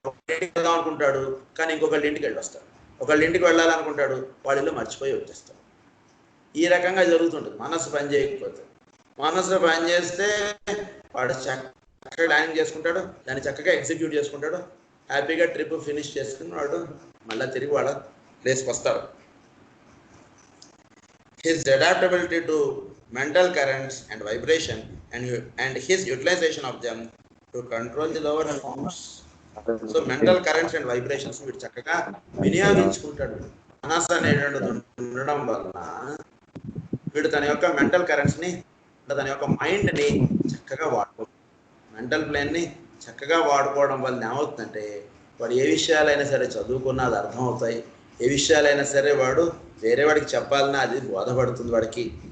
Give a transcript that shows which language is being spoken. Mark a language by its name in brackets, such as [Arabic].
[Telugu] వెళ్దాం అనుకుంటాడు కానీ ఇంకొకళ్ళ ఇంటికి వెళ్ళి వస్తాడు, ఒకళ్ళ ఇంటికి వెళ్ళాలనుకుంటాడు వాళ్ళ ఇల్లు మర్చిపోయి వచ్చేస్తాడు. ఈ రకంగా జరుగుతుంటుంది మనసు పని చేయకపోతే. మనసు పని చేస్తే వాడు చక్కగా ప్లానింగ్ చేసుకుంటాడు, దాన్ని చక్కగా ఎగ్జిక్యూట్ చేసుకుంటాడు, హ్యాపీగా ట్రిప్ ఫినిష్ చేసుకుని వాడు మళ్ళీ తిరిగి వాళ్ళ ప్లేస్కి వస్తాడు. [English] His adaptability to mental currents and vibration and his utilization of them to control the lower forms. [Telugu] So mental currents and vibrations వీడు చక్కగా వినియోగించుకుంటాడు. మనసు అనేటువంటిది ఉండడం వలన వీడు తన యొక్క మెంటల్ కరెంట్స్ని, తన యొక్క మైండ్ని చక్కగా మెంటల్ ప్లేన్ని చక్కగా వాడుకోవడం వల్ల ఏమవుతుందంటే వాడు ఏ విషయాలైనా సరే చదువుకున్నా అది అర్థం అవుతాయి, ఏ విషయాలైనా సరే వాడు వేరే వాడికి చెప్పాలన్నా అది బోధపడుతుంది వాడికి.